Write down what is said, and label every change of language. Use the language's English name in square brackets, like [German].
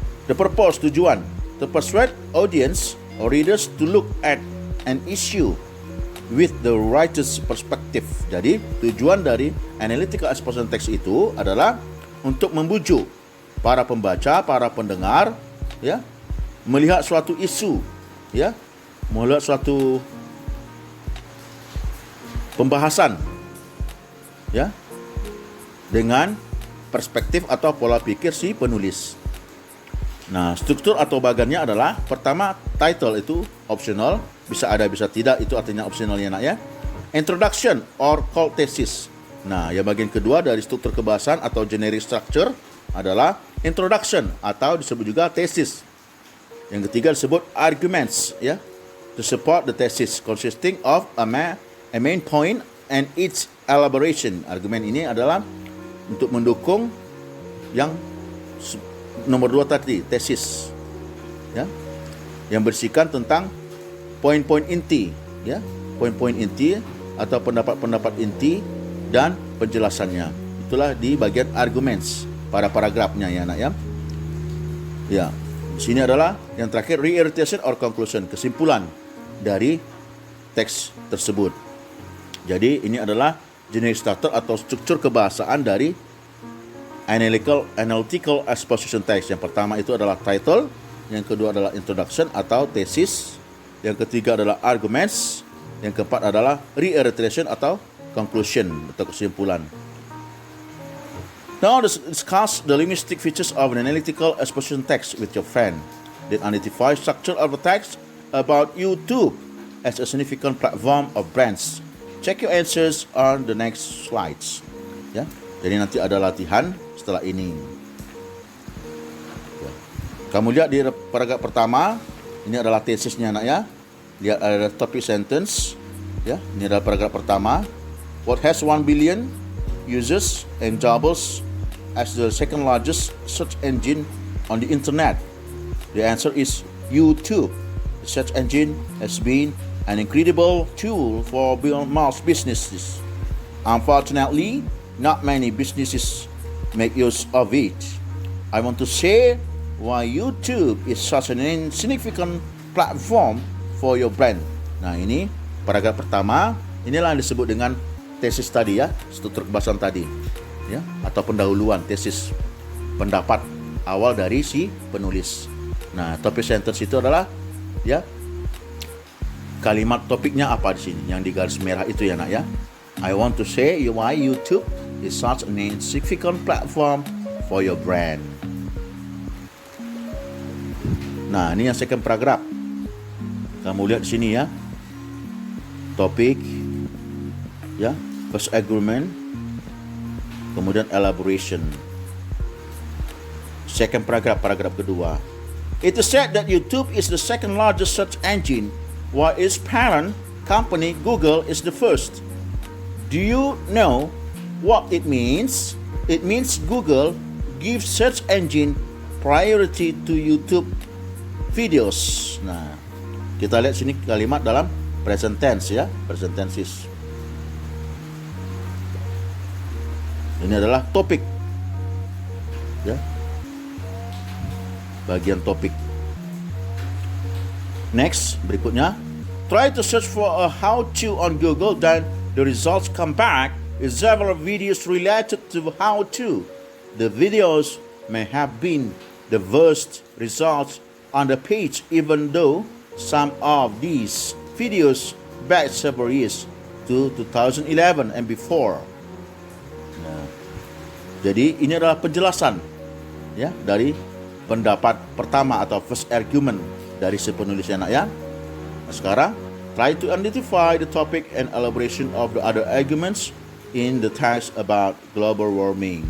[English] The purpose, tujuan, to persuade audience or readers to look at an issue with the writer's perspective. [Indonesian] Jadi, tujuan dari analytical expression text itu adalah untuk membujuk para pembaca, para pendengar, ya, melihat suatu isu, ya, melihat suatu pembahasan, ya, dengan perspektif atau pola pikir si penulis. Nah, struktur atau bagannya adalah pertama, title itu optional, bisa ada bisa tidak, itu artinya optional ya nak ya. [English] Introduction or called thesis. [Indonesian] Nah, yang bagian kedua dari struktur kebahasan atau generic structure adalah introduction atau disebut juga thesis. Yang ketiga disebut arguments, ya, [English] to support the thesis consisting of a main point and its elaboration. [Indonesian] Argumen ini adalah untuk mendukung yang nomor 2 tadi, tesis, ya, yang berisikan tentang poin-poin inti, ya, poin-poin inti atau pendapat-pendapat inti dan penjelasannya. Itulah di bagian arguments pada paragrafnya ya nak ya. Ya, di sini adalah yang terakhir reiteration or conclusion, kesimpulan dari teks tersebut. Jadi ini adalah generic structure atau struktur kebahasaan dari analytical exposition text. Yang pertama itu adalah title, yang kedua adalah introduction atau thesis, Yang ketiga adalah arguments. Yang keempat adalah reiteration atau conclusion atau kesimpulan. [English] Now discuss the linguistic features of an analytical exposition text with your friend. Then identify structure of the text about YouTube as a significant platform of brands. Check your answers on the next slides. [Indonesian] Ya, jadi nanti ada latihan setelah ini. Ya. Kamu lihat di paragraf pertama, ini adalah tesisnya anak ya. Lihat ada topic sentence. Ya, ini adalah paragraf pertama. [English] What has 1 billion users and doubles as the second largest search engine on the internet? The answer is YouTube. The search engine has been an incredible tool for most businesses. Unfortunately, not many businesses make use of it. I want to share why YouTube is such an insignificant platform for your brand. [Indonesian] Nah, ini paragraf pertama. Inilah yang disebut dengan tesis tadi ya, struktur kebahasan tadi. Ya, atau pendahuluan, tesis, pendapat awal dari si penulis. Nah, topic sentence itu adalah ya kalimat topiknya apa di sini yang di garis merah itu ya nak ya. [English] I want to say why YouTube is such an insignificant platform for your brand. [Indonesian] Nah, ini yang second paragraph. Kamu lihat di sini ya. Topik ya, [English] first argument, [Indonesian] kemudian elaboration. [English] Second paragraph, [Indonesian] paragraf kedua. [English] It is said that YouTube is the second largest search engine, while its parent company Google is the first. Do you know what it means? It means Google gives search engine priority to YouTube videos. [Indonesian] Nah, kita lihat sini kalimat dalam present tense ya, present tenses. Ini adalah topik ya, bagian topik. [English] Next, berikutnya, try to search for a how-to on Google, then the results come back with several videos related to how-to. The videos may have been the worst results on the page, even though some of these videos back several years to 2011 and before. [Indonesian] Nah, jadi ini adalah penjelasan ya dari pendapat pertama atau first argument dari si penulis anak ya. Nah, sekarang [English] try to identify the topic and elaboration of the other arguments in the text about global warming.